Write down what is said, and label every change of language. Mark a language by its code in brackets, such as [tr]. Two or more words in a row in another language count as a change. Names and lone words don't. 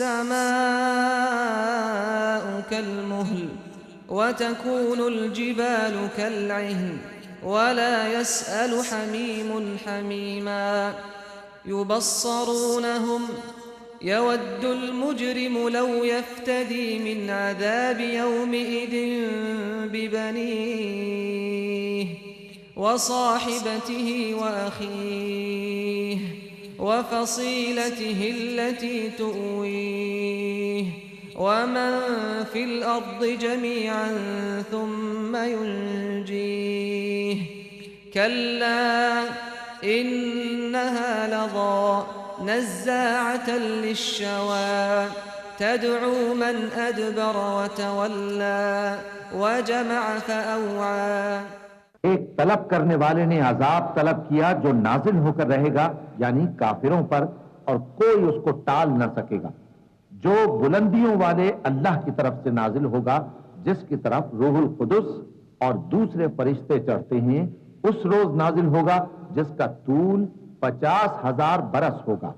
[ar] السماء كالمهل وتكون الجبال كالعهن ولا يسأل حميم حميما يبصرونهم يود المجرم لو يفتدي من عذاب يومئذ ببنيه وصاحبته وأخيه وفصيلته التي تؤويه ومن في الأرض جميعا ثم ينجيه كلا إنها لظى نزاعة للشوى تدعو من أدبر وتولى وجمع فأوعى. [ur] ایک طلب کرنے والے نے عذاب طلب کیا جو نازل ہو کر رہے گا، یعنی کافروں پر، اور کوئی اس کو ٹال نہ سکے گا. جو بلندیوں والے اللہ کی طرف سے نازل ہوگا، جس کی طرف روح القدس اور دوسرے فرشتے چڑھتے ہیں، اس روز نازل ہوگا جس کا طول 50,000 برس ہوگا.